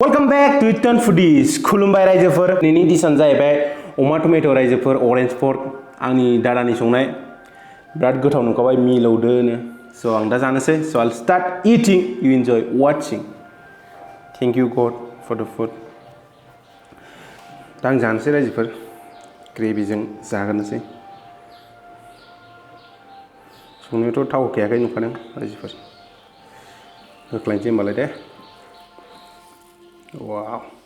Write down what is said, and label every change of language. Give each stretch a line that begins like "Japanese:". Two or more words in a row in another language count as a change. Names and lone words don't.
English: back to Eton Foodies.
Bodo: खुलुमबाय रायजोफोर दिनैनि डिशानो जाहैबाय अमा टमेट' रायजोफोर अरेंज पर्क आंनि दादानि संनाय बिराद गोथाव नुखाबाय मिलौदोनो स' आं दा जानोसै स'
English: I'll start eating you enjoy watching thank you God for the food
Bodo: दा आं जानोसै रायजोफोर ग्रेभिजों जागोनोसै संनायावथ' थाव होखायाखै नुखादों रायजोफोर होख्लायनोसै होमबालाय दे Wow.